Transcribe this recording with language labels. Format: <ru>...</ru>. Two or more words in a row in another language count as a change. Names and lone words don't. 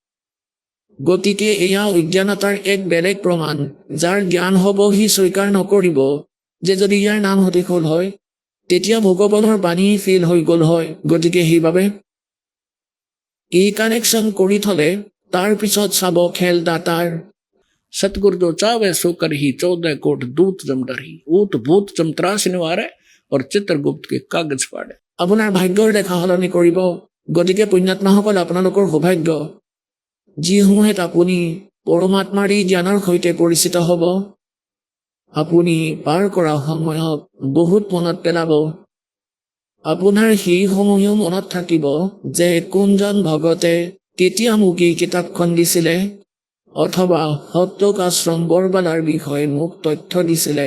<as>গতিকে এয়া অজ্ঞানতাৰ এক বেলেগ প্ৰমাণ। যাৰ জ্ঞান হ'ব সি স্বীকাৰ নকৰিব যে যদি ইয়াৰ নাম সঠিক হ'ল হয় তেতিয়া ভগৱানৰ বাণী ফেইল হৈ গ'ল হয়। গতিকে সেইবাবে এই কানেকশ্যন কৰি থ'লে তাৰ পিছত চাব খেল দাতাৰ।</as> <hi>सतगुरु जो चावे सो कर ही 14 कोट दूत जम डरी ऊत भूत जम त्रास निवारे और चित्रगुप्त के कागज पाड़े।</hi> <as>আপোনাৰ ভাগ্যৰ দেখা সলনি কৰিব গতিকে পুণ্যাত্মাসকল আপোনালোকৰ সৌভাগ্য যিসমূহে আপুনি পৰমাত্মাৰ এই জ্ঞানৰ সৈতে পৰিচিত হ'ব। আপুনি পাৰ কৰা সময়ক বহুত মনত পেলাব। আপোনাৰ সেই সময়ো মনত থাকিব যে কোনজন ভগতে কেতিয়া মোক এই কিতাপখন দিছিলে অথবা সত্যক আশ্ৰম বৰবালাৰ বিষয়ে মোক তথ্য দিছিলে।</as>